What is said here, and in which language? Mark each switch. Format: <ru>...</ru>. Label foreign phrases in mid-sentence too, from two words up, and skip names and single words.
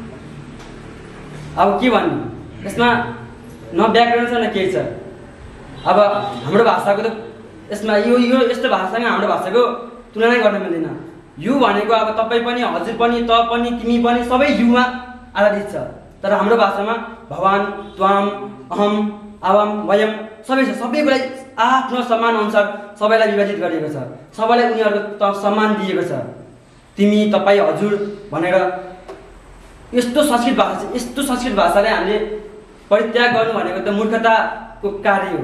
<ne>अब के भन्नु, यसमा न व्याकरण छ न केही छ। अब हाम्रो भाषाको त यसमा यो यस्तो भाषासँग हाम्रो भाषाको तुलना गर्न मिल्दैन। यु भनेको अब तपाईँ पनि, हजुर पनि, त पनि, तिमी पनि सबै युमा आधारित छ। तर हाम्रो भाषामा</ne> <sa>भवान्, त्वाम, अहम, आवाम, वयम</sa> <ne>सबै छ। सबैलाई आफ्नो सम्मान अनुसार सबैलाई विभाजित गरिएको छ, सबैलाई उनीहरूको सम्मान दिएको छ। तिमी, तपाईँ, हजुर भनेर यस्तो संस्कृत भाषाले हामीले परित्याग गर्नु भनेको त मूर्खताको कार्य हो।</ne>